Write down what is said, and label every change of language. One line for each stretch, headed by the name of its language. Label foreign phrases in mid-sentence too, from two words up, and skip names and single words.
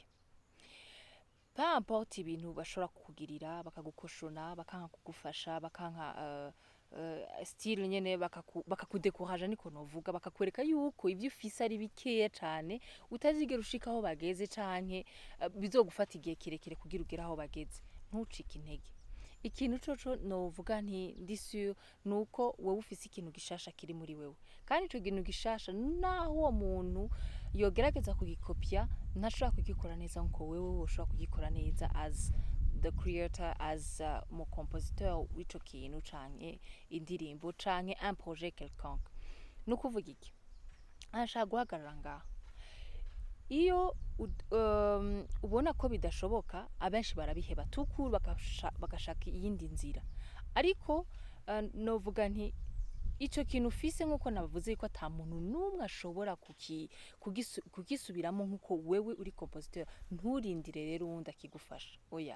French: Peu importe
Rundi: ibintu bashobora kukugirira, bakagukoshona, bakanka kugufasha, bakanka style nyene bakakudekuraja niko novuga, bakakwereka yuko ivyo ufise ari bikeya cane utazigera ushika aho bageze canke bizogufata igihe kirekire kugira ugere aho bageze. Ntucike intege. Ikintu coco novuga nti ndi sûr nuko wowe ufise ikintu gishasha kiri muri wewe, kandi ico kintu gishasha naho uwo muntu yogerageza kugikopya ntashobora kugikora neza nkuko wewe ushobora kugikora neza
English: as the creator, as
Rundi: mu compositeur w'ico kintu canke indirimbo canke
French: un projet quelconque.
Rundi: Nukuvuga iki? Ashaka guhagarara ngaho, iyo ubona ko bidashoboka abenshi barabiheba tukuru bagashaka iyindi nzira, ariko novuga nti ico kintu ufise nkuko nabavuze ko ata muntu numwe ashobora kugisubiramo nkuko wewe uri compositeur, nturindire rero uwundi akigufasha, oya.